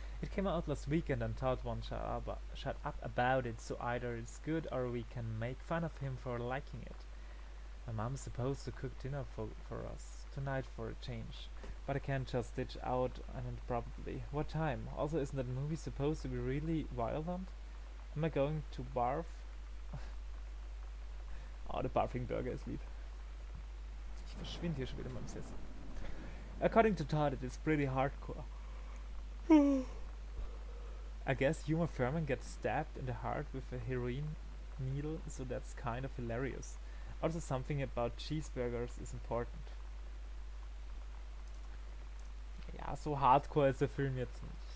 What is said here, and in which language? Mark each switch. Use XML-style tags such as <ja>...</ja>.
<en>It came out last weekend and thought one shut up about it, so either it's good or we can make fun of him for liking it. My mom's supposed to cook dinner for us tonight for a change, but I can't just ditch out and probably. What time? Also, isn't that movie supposed to be really violent? Am I going to barf?</en> <de>Oh, der Barfing Burger ist lieb. Ich verschwinde hier schon wieder in meinem Sessel.</de> <en>According to Todd, it is pretty hardcore. I guess Uma Thurman gets stabbed in the heart with a heroin needle, so that's kind of hilarious. Also something about cheeseburgers is important.</en> <de>Ja, so hardcore ist der Film jetzt nicht.</de>